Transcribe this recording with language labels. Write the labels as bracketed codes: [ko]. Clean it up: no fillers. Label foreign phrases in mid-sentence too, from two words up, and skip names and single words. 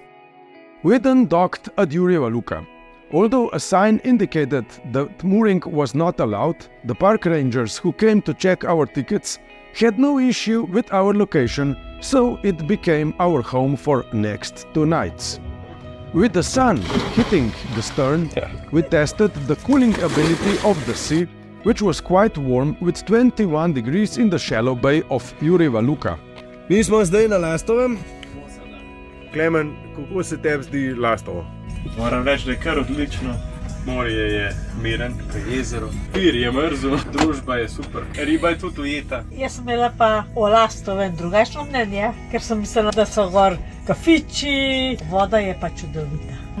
[en] We then docked at Jurjeva luka. Although a sign indicated that mooring was not allowed, the park rangers who came to check our tickets had no issue with our location, so it became our home for next 2 nights. With the sun hitting the stern, we tested the cooling ability of the sea, which was quite warm with 21 degrees in the shallow bay of Jurjeva luka. [sl] Mi smo zdaj na Lastovem. Klemen, kako se tebi zdi Lastovo? Moram reči, da je kar odlično. Morje je miren, jezero. Pir je mrzel, družba je super. Riba je tudi ujeta. Jaz sem imela pa o Lastovem drugačno mnenje, ker sem mislila, da so gor kafiči, voda je pa čudovita.